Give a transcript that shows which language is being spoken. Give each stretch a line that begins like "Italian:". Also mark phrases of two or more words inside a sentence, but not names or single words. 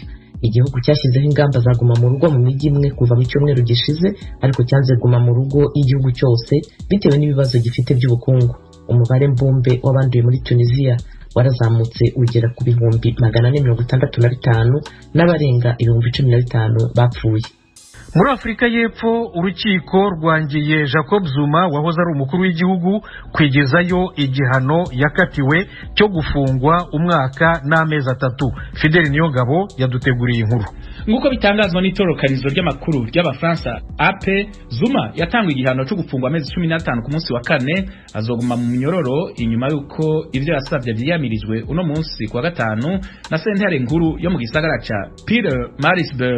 Kinyarwanda: Igihugu cyashyizeho ingamba za guma mu rugo mu mijyi imwe kuva mu cyumweru gishize, ariko cyanze guma mu rugo y'igihugu cyose bitewe n'ibibazo gifite by'ubukungu. Umubare mbumbe w'abanduye muri Tunisia warazamutse ugera ku bihumbi 465 n'abarenga 15,000 bapfuye. Muri Afurika y'Epfo urukiko rwangiye Jacob Zuma wahoze ari umukuru w'igihugu kwigezayo igihano yakatiwe cyo gufungwa umwaka n'amezi 3. Fidel Niyongabo yaduteguriye inkuru.
Rundi: Nguko bitangazwa n'itorokanizo ry'amakuru ry'Abafaransa AP, Zuma yatangwa igihano cyo gufungwa amezi 15 ku munsi wa kane, azoguma mu myororo inyuma yuko ivyo yasavye vyiyamirijwe uno munsi kwa gatanu na sentare nkuru yo mu gisagara ca Pietermaritzburg.